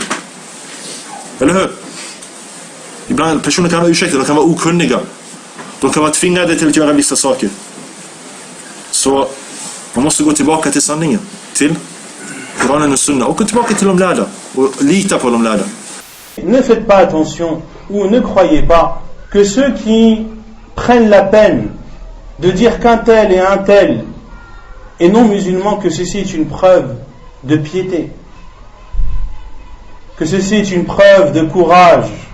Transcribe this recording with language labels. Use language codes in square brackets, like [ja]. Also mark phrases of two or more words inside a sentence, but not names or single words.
[sv] Eller hur? Ibland personer kan ha ursäkter, de kan vara okunniga. De kan vara tvingade till att göra vissa saker. Så man måste gå tillbaka till sanningen. Till Koranen och Sunna. Och gå tillbaka till de lärda. Och lita på de lärda. [fr] Ne faites pas attention ou ne croyez pas que ceux qui prennent la peine de dire qu'un tel et un tel est non musulman, que ceci est une preuve de piété, que ceci est une preuve de courage.